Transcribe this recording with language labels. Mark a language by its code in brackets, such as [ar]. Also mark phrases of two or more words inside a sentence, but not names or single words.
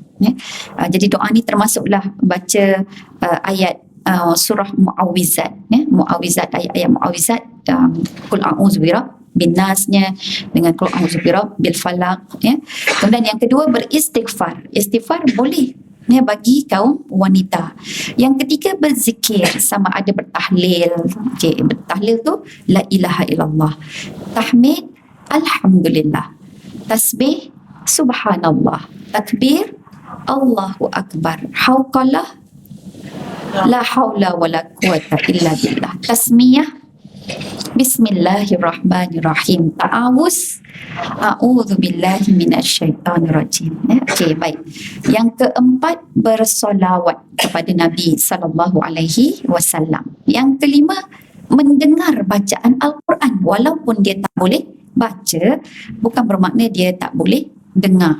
[ms] Jadi doa ni termasuklah baca ayat surah Mu'awwizat, Mu'awwizat, ayat-ayat Mu'awwizat, [ar] قل أعوذ بن ناس [ms] dengan [ar] قل أعوذ بالفلق. [ms] Kemudian yang kedua, beristighfar. Istighfar boleh bagi kaum wanita. Yang ketiga, berzikir, sama ada bertahlil. Okey, bertahlil tu [ar] لا إله إلا الله, [ms] tahmid alhamdulillah, tasbih subhanallah, takbir [ar] الله أكبر, [ms] hauqalah [ar] لا حول ولا قوة إلا بالله. تسمية، بسم الله الرحمن الرحيم. [ms] Ta'awuz, [ar] أعوذ بالله من الشيطان الرجيم. [ms] Okey, baik. Yang keempat, bersolawat kepada Nabi [ar] صلى الله عليه وسلم. [ms] Yang kelima, mendengar bacaan Al-Quran walaupun dia tak boleh baca, bukan bermakna dia tak boleh dengar.